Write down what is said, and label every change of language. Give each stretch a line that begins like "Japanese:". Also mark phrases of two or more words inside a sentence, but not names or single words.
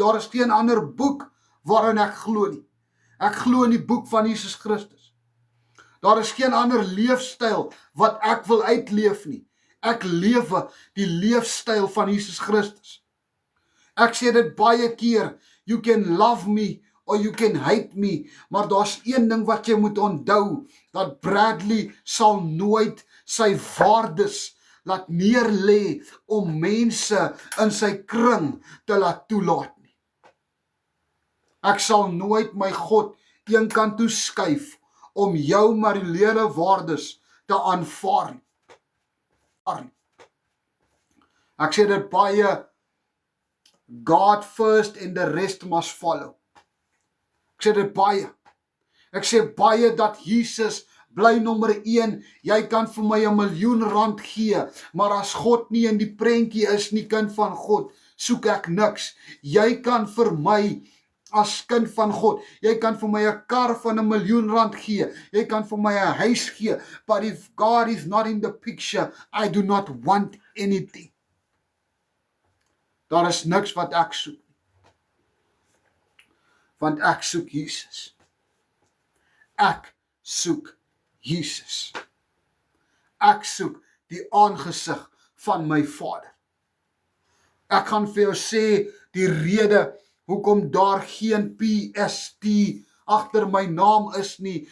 Afrikaans: Daar is geen ander boek waarin ek glo nie. Ek glo in die boek van Jesus Christus. Daar is geen ander leefstyl wat ek wil uitleef nie. Ek lewe die leefstyl van Jesus Christus. Ek sê dit baie keer,
English: you can love me or you can hate me,
Afrikaans: maar daar's een ding wat jy moet onthou, dat Bradley sal nooit sy waardes laat neerlê om mense in sy kring te laat toelaat nie. Ek sal nooit my God een kant toe skuif om jou morele waardes te aanvaar nie. Ek sê dit baie,
English: God first and the rest must follow.
Afrikaans: Ek sê dit baie. Ek sê baie dat Jesus bly nommer 1, jy kan vir my R1 miljoen gee, maar as God nie in die prentjie is nie, kind van God, soek ek niks. Jy kan vir my, as kind van God, jy kan vir my 'n kar van R1 miljoen gee, jy kan vir my 'n huis gee,
English: but if God is not in the picture, I do not want anything.
Afrikaans: Daar is niks wat ek soek. Want ek soek Jesus. Ek soek Jesus. Ek soek die aangesig van my Vader. Ek gaan vir jou sê die rede hoekom daar geen PST agter my naam is nie.